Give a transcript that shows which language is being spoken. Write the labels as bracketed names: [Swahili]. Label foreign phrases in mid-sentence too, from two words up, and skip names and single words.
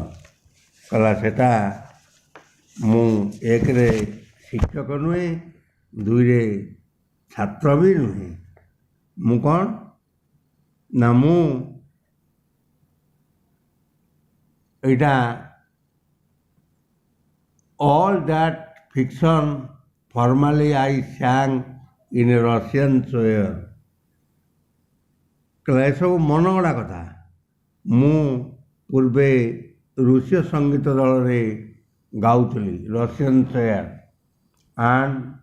[Odia] କହିଲା ସେଟା ମୁଁ ଏକରେ ଶିକ୍ଷକ ନୁହେଁ, ଦୁଇରେ ଛାତ୍ର ବି ନୁହେଁ। ମୁଁ କ'ଣ ନା ମୁଁ ଏଇଟା [English] all that fiction formally I sang in a Russian swear. [Odia] ଏସବୁ ମନଗଢ଼ା କଥା। ମୁଁ ପୂର୍ବେ ରୁଷୀୟ ସଙ୍ଗୀତ ଦଳରେ ଗାଉଥିଲି [English] Russian choir and